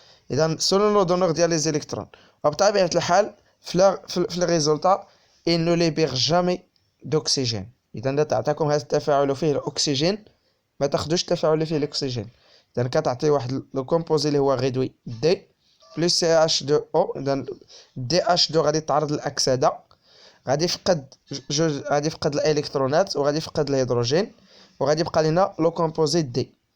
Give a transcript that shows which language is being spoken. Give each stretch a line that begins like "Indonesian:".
Arabic: اذا سولون لو دونور ديال لي زيليكترون. وبطبيعه الحال في الريزولتا
French: il ne libère jamais d'oxygène.
Arabic: اذا تعطيكم هذا التفاعل وفيه الاكسجين ما تاخذوش التفاعل اللي فيه الاكسجين. اذا كتعطي واحد لو كومبوزي اللي هو غيدوي دي بلس سي اش 2 او. اذا دي اش 2 غادي يتعرض للاكسده، غادي يفقد الالكترونات وغادي يفقد الهيدروجين وغادي يبقى لنا لو كومبوزي دي.